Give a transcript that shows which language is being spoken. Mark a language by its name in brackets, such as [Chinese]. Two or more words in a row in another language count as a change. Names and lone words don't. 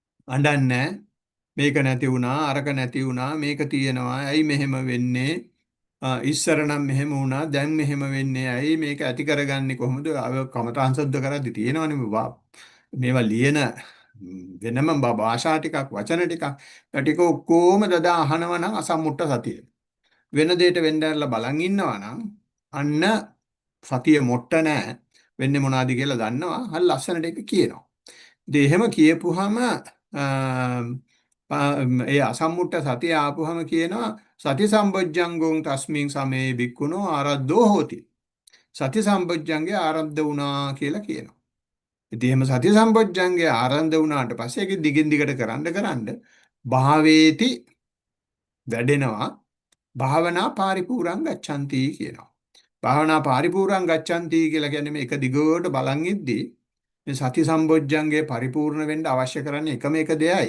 [Sinhala] අඬන්නේ මේක නැති වුණා අරක නැති වුණා මේක තියෙනවා ඇයි මෙහෙම වෙන්නේ ඉස්සර නම් මෙහෙම වුණා දැන් මෙහෙම වෙන්නේ ඇයි මේක ඇති කරගන්නේ කොහොමද කමඨාන් සුද්ධ කරද්දි තියෙනවනේ මේවා ලියන වෙනම භාෂා ටිකක් වචන ටිකක් ඒ ටික ඔක්කොම දදා අහනවා නම් අසම්මුට්ට සතිය වෙන දෙයකට වෙන්න ඇරලා බලන් ඉන්නවා නම් අන්න සතිය මොට්ට නැහැ වෙන්නේ මොනවද කියලා දන්නවා හරි ලස්සනට ඒක කියනවා ඉතින් එහෙම කියපුවාම ඒ අසම්මුට්ට සතිය ආපුවාම කියනවා [Pali] සති සම්බොජ්ජංගෝං තස්මින් සමේ බික්කුණෝ ආරද්ධෝ හෝති [Sinhala] සති සම්බොජ්ජංගේ ආරද්ධ වුණා කියලා කියනවා ඉතින් එහෙම සති සම්බොජ්ජංගේ ආරද්ධ වුණාට පස්සේ ඒක දිගින් දිගට කරන්න භාවේති වැඩෙනවා [Pali] භාවනා පාරිපූර්ණං ගච්ඡanti [Sinhala] කියනවා. [Pali] භාවනා පාරිපූර්ණං ගච්ඡanti [Sinhala] කියලා කියන්නේ මේ එක දිගට බලන් ඉද්දී මේ සති සම්බොජ්ජංගේ පරිපූර්ණ වෙන්න අවශ්‍ය කරන්නේ එකම එක දෙයයි.